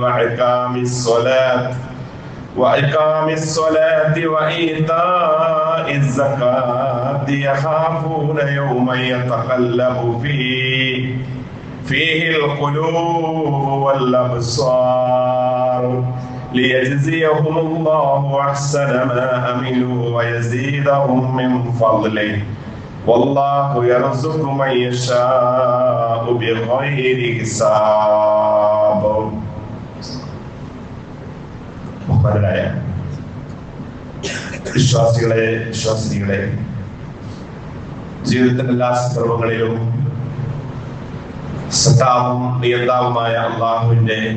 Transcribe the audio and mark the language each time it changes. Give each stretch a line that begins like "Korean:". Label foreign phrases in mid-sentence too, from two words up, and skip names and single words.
Arabic: وإقام الصلاة وإيتاء الزكاة يخافون يوما يتقلب فيه القلوب والأبصار ليجزيهم الله أحسن ما عملوا ويزيدهم من فضله والله يرزق من يشاء بغير حساب.
Malayalam: വിശ്വാസികളെ വിശ്വാസിനികളെ, ജീവിതത്തിന്റെ എല്ലാ സന്ദർഭങ്ങളിലും സത്താവും നിയന്താവുമായ അള്ളാഹുവിന്റെ